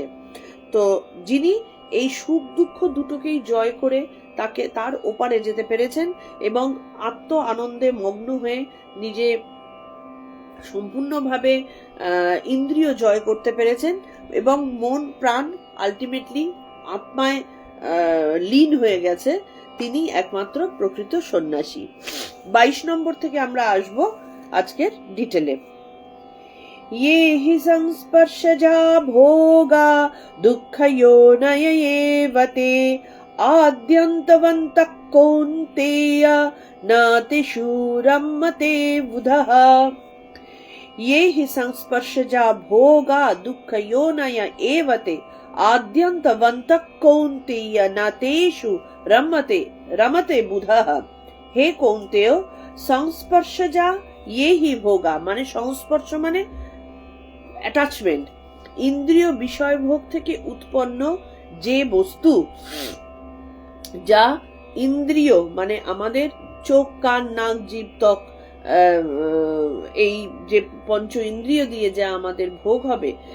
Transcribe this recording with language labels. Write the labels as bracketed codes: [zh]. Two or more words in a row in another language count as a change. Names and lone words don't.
[bn] তো যিনি এই সুখ দুঃখ দুটোকেই জয় করে তাকে তার ওপারে যেতে পেরেছেন এবং আত্ম আনন্দে মগ্ন হয়ে নিজে সম্পূর্ণভাবে ইন্দ্রিয় জয় করতে পেরেছেন, এবং মন প্রাণ আলটিমেটলি আত্মায় লীন হয়ে গেছে, তিনি একমাত্র প্রকৃত সন্ন্যাসী। 22 নম্বর থেকে আমরা আসব আজকের ডিটেলে। [sa] ये हि संस्पर्शजा भोगा दुःखयोनय एव ते आद्यन्तवन्तः कौन्तेय नातिषु रमते बुधः। ये हि संस्पर्शजा भोगा दुःखयोनय एव ते आद्यन्तवन्तः कौन्तेय नातेषु रमते बुधः। हे कौन्तेय, संस्पर्शजा ये हि भोगा [bn] মানে সংস্পর্শ মানে অ্যাটাচমেন্ট, ইন্দ্রিয় বিষয় ভোগ থেকে উৎপন্ন যে বস্তু, যা ইন্দ্রিয় মানে আমাদের চোখ কান নাক জিভ ত্বক, এই যে পঞ্চ ইন্দ্রিয় দিয়ে যা আমাদের ভোগ হবে,